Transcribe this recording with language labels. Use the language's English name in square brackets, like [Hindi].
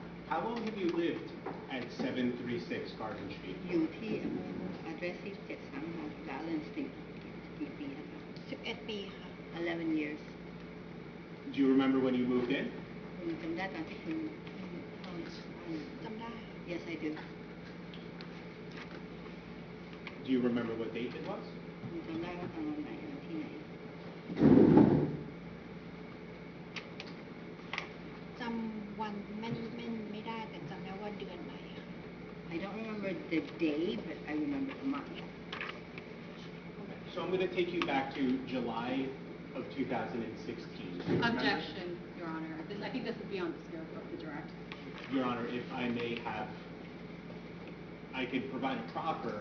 [English] How long have you lived at 736 Garden Street? [Thai] อยู่ที่ address ที่736 Garland Street กี่ปีแล้วครับ 11 ปีค่ะ [English] 11 years Do you remember when you moved in? [Thai] คุณจำได้ตอนที่คุณเข้า จำได้ [English] Yes I do Do you remember what date it was? [Thai] คุณจำได้ว่าตอนวันไหนที่ไหน จำวันไม่ได้แต่จำได้ว่าเดือนไหนค่ะ [English] I don't remember the day but I remember the month So I'm going to take you back to July of 2016. Do you remember? Objection, Your Honor. I think this is beyond the scope of the direct. Your Honor, if I may have, I could provide a proffer.